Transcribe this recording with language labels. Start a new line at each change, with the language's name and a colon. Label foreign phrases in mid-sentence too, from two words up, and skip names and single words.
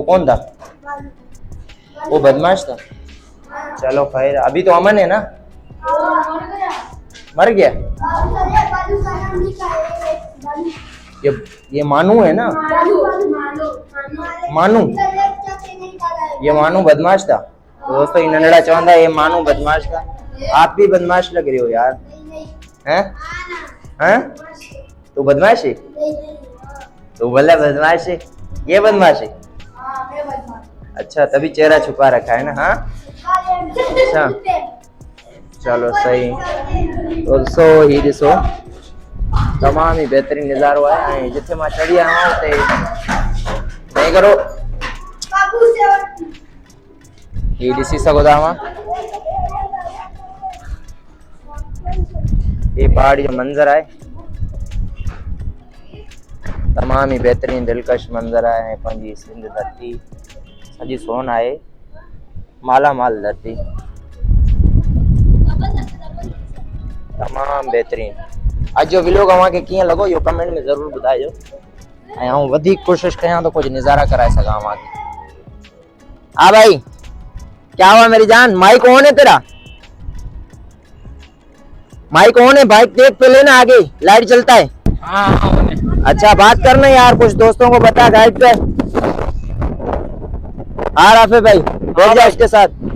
Hindi: कौन था वो? बदमाश था। चलो खैर अभी तो अमन है ना? मर गया ये मानू है ना? मानू ये मानू बदमाश था। तो दोस्तों
Sindhi: इन नंढड़ा चवंदा
Hindi: ये मानू बदमाश था। आप भी बदमाश लग रहे हो यार। हैं हैं तू बदमाश है? तू बोला बदमाश है? ये बदमाश है? अच्छा तभी चेहरा छुपा रखा है ना? हाँ अच्छा चलो सही।
Sindhi: दोस्तों ही ॾिसो तमाम ही बेहतरीन नज़ारो आहे ऐं जिथे मां चढ़ी आयो आहियां उते नहीं करो ये ॾिसी सघो था तव्हां ये पहाड़ी जो मंज़र आहे तमाम ही बेहतरीन दिलकश मंज़र आहे ऐं पंहिंजी सिंध धरती सॼी सोन आहे मालामाल धरती तमाम बेहतरीन अॼु जो व्लॉग तव्हांखे कीअं लॻो इहो कमेंट में ज़रूरु ॿुधाइजो ऐं आउं वधीक कोशिशि कयां तो कुछ नज़ारा कराए सघां तव्हांखे।
Hindi: हाँ भाई क्या हुआ मेरी जान माइक ऑन है तेरा माइक ऑन है बाइक देख पे लेना आगे लाइट चलता है हाँ अच्छा बात करना यार कुछ दोस्तों को बता गाइड पे हाँ राफे भाई बैठ जा उसके साथ